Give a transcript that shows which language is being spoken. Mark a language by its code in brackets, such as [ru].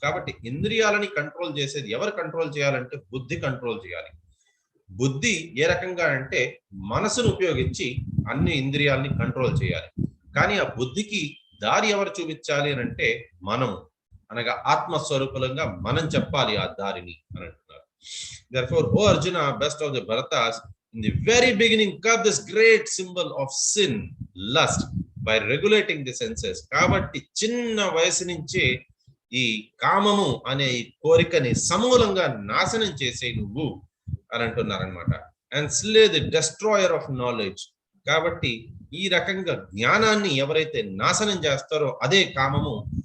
[te] కాబట్టి ఇంద్రియాలని కంట్రోల్ చేసేది ఎవరు కంట్రోల్ చేయాలంటే బుద్ధి కంట్రోల్ చేయాలి. బుద్ధి ఏ రకంగా అంటే మనసును ఉపయోగించి అన్ని ఇంద్రియాలని కంట్రోల్ చేయాలి. కానీ ఆ బుద్ధికి దారి ఎవరు చూపించాలి అని అంటే మనము, అనగా ఆత్మస్వరూపంగా మనం చెప్పాలి ఆ దారిని అని అంటున్నారు. [en] Therefore, O Arjuna, best of the Bharatas, in the very beginning got this great symbol of sin, lust, by regulating the senses. [te] కాబట్టి చిన్న వయసు నుంచే ఈ కామము అనే ఈ కోరికని సమూలంగా నాశనం చేసే నువ్వు అని అంటున్నారనమాట. [en] And slay the destroyer of knowledge. [te] కాబట్టి ఈ రకంగా జ్ఞానాన్ని ఎవరైతే నాశనం చేస్తారో అదే కామము.